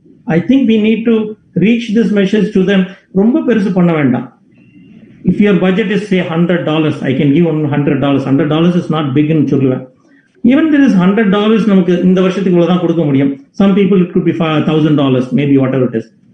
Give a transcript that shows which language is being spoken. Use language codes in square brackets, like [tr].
[en] I think we need to reach this message to them. [ta] Romba perusu panna vendam. [en] If your budget is say $100, I can give $100. $100 is not big in Churla. Even there is $100, [ta] நமக்கு இந்த வருஷத்துக்கு இவ்வளவுதான் கொடுக்க முடியும். [en] Some people it could be $1,000, maybe whatever it is.